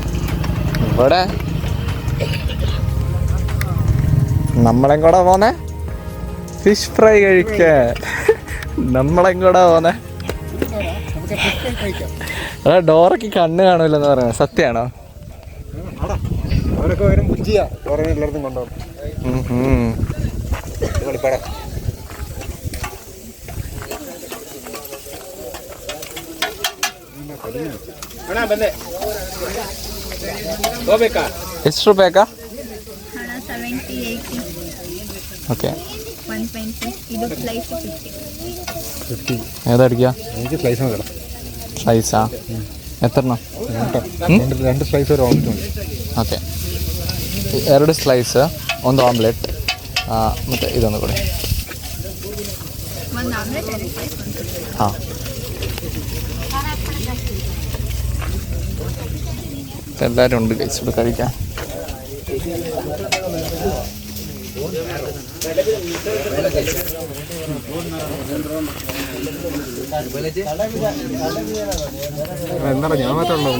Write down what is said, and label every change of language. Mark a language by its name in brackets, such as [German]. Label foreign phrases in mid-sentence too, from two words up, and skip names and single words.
[Malayalam] ഇവിടെ നമ്മളെയും കൂടെ പോന്നെ ഫിഷ് ഫ്രൈ കഴിക്കാൻ. നമ്മളെയും കൂടെ പോന്നെ. ഡോറയ്ക്ക് കണ്ണ് കാണൂലെന്ന് പറയുന്നത് സത്യമാണോ? അവരൊക്കെ വരും പുജിയ ചോറിന് എല്ലായിടത്തും കൊണ്ടുപോകും. കളിപ്പാടാ. [Kannada] ಎಷ್ಟು ರೂಪಾಯಿ ಅಕ್ಕ? ಓಕೆ. [Malayalam] ഏതടിക്കുക? എനിക്ക് സ്ലൈസ് മതി. സ്ലൈസാ? എത്രണ്ണം? 2 സ്ലൈസ് ഒരു ഓംലെറ്റ് മതി. [Kannada] ಓಕೆ, 2 ಸ್ಲೈಸ್, 1 ಆಮ್ಲೆಟ್, ಮತ್ತು ಇದೊಂದು ಕೊಡಿ. ಹಾಂ. [Malayalam] എല്ലാവരും ഉണ്ട് കഴിച്ചിട്ട് കഴിക്കാൻ. എന്താണ് ഞാൻ മാത്രമേ